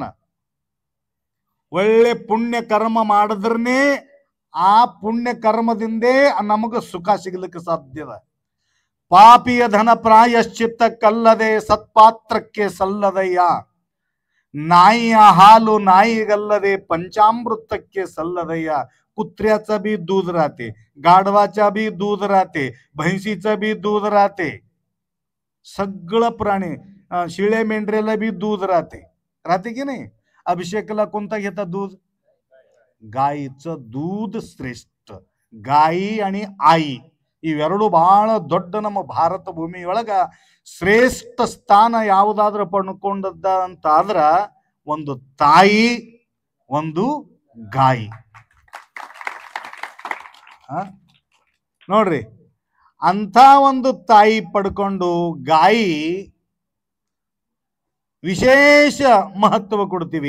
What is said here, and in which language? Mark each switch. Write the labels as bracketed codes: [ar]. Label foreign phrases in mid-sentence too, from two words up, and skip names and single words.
[kn] ಒಳ್ಳೆ ಪುಣ್ಯ ಕರ್ಮ ಮಾಡಿದ್ರನೇ ಆ ಪುಣ್ಯ ಕರ್ಮದಿಂದೇ ನಮಗ ಸುಖ ಸಿಗ್ಲಿಕ್ಕೆ ಸಾಧ್ಯದ. ಪಾಪಿಯ ಧನ ಪ್ರಾಯಶ್ಚಿತ್ತಕ್ಕಲ್ಲದೆ ಸತ್ಪಾತ್ರಕ್ಕೆ ಸಲ್ಲದಯ್ಯ. ನಾಯಿಯ ಹಾಲು ನಾಯಿಗಲ್ಲದೆ ಪಂಚಾಮೃತಕ್ಕೆ ಸಲ್ಲದಯ್ಯ. [mr] कुत्र्याचा बी दूध राहते, गाढवाचा बी दूध राहते, म्हैसीचं बी दूध राहते, सगळं प्राणी शिळे मेंढरेला बी दूध राहते की नाही. अभिषेकला कोणता घेता दूध? गाईचं दूध श्रेष्ठ. गाई आणि आई [kn] ಇವೆರಡು ಬಹಳ ದೊಡ್ಡ ನಮ್ಮ ಭಾರತ ಭೂಮಿಯೊಳಗ ಶ್ರೇಷ್ಠ ಸ್ಥಾನ ಯಾವುದಾದ್ರೂ ಪಡ್ಕೊಂಡದ್ದ ಅಂತ ಆದ್ರ ಒಂದು ತಾಯಿ, ಒಂದು ಗಾಯಿ. ನೋಡ್ರಿ, ಅಂತ ಒಂದು ತಾಯಿ ಪಡ್ಕೊಂಡು ಗಾಯಿ ವಿಶೇಷ ಮಹತ್ವ ಕೊಡ್ತೀವಿ.